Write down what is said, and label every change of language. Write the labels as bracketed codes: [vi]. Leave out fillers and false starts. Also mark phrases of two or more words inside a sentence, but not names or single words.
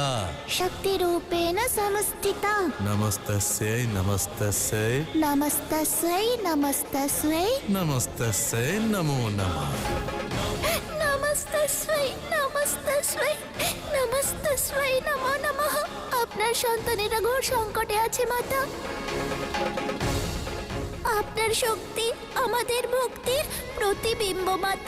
[sa] शक्तिरूपेण संस्थिता। नमस्तस्यै नमस्तस्यै नमस्तस्यै नमस्तस्यै नमस्तस्यै नमो नमः। नमस्तस्यै नमस्तस्यै नमस्तस्यै नमो नमः। [bn] আপনার সন্তানেরা ঘোর সংকটে আছে মাতা। আপনার শক্তি আমাদের মুক্তির প্রতিবিম্ব মাতা।